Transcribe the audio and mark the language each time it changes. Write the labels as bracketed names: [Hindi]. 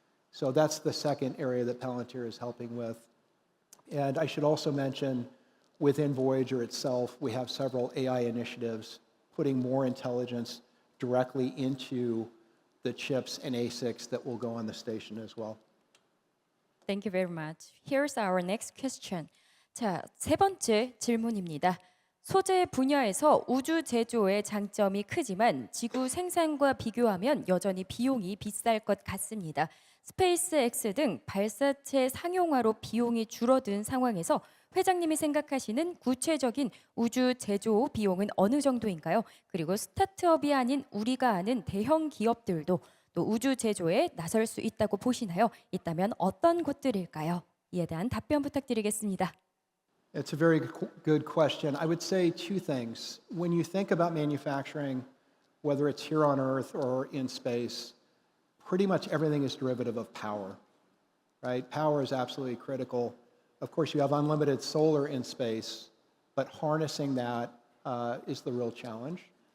[English] So that's the second area that Palantir is helping with. And I should also mention, within Voyager itself, we have several AI initiatives putting more intelligence directly into the chips and ASICs that will go on the station as well. Thank you very much. Here's our next question. [Korean] 자, 세 번째 질문입니다. 소재 분야에서 우주 제조의 장점이 크지만 지구 생산과 비교하면 여전히 비용이 비쌀 것 같습니다. 스페이스 X 등 발사체 상용화로 비용이 줄어든 상황에서 회장님이 생각하시는 구체적인 우주 제조 비용은 어느 정도인가요? 그리고 스타트업이 아닌 우리가 아는 대형 기업들도 또 우주 제조에 나설 수 있다고 보시나요? 있다면 어떤 곳들일까요? 이에 대한 답변 부탁드리겠습니다. [English] It's a very good question. I would say two things. When you think about manufacturing, whether it's here on Earth or in space, pretty much everything is derivative of power, right? Power is absolutely critical. Of course, you have unlimited solar in space, but harnessing that is the real challenge.